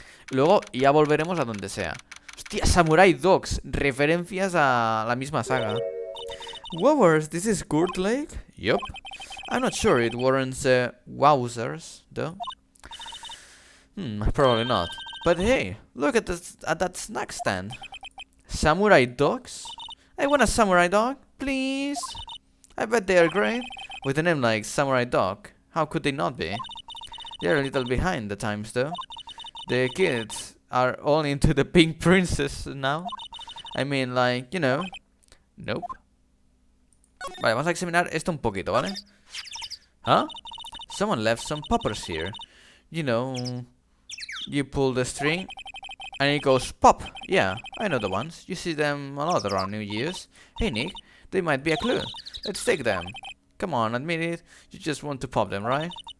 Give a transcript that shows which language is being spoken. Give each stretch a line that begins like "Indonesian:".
Spanish: Luego ya volveremos a donde sea. Hostia, Samurai Dogs. Referencias a la misma saga.
English: Wowers, this is Kurt Lake? Yup. I'm not sure it warrants wowzers, though. Probably not. But hey, look at that snack stand. Samurai dogs? I want a samurai dog, please. I bet they are great. With a name like Samurai Dog, how could they not be? They're a little behind the times, though. The kids are all into the Pink Princess now. I mean, like, you know. Nope.
Spanish: Vale, vamos a examinar esto un poquito, ¿vale? Huh?
English: Someone left some poppers here. You know, you pull the string and it goes pop. Yeah, I know the ones. You see them a lot around New Year's. Hey, Nick, they might be a clue. Let's take them. Come on, admit it. You just want to pop them, right?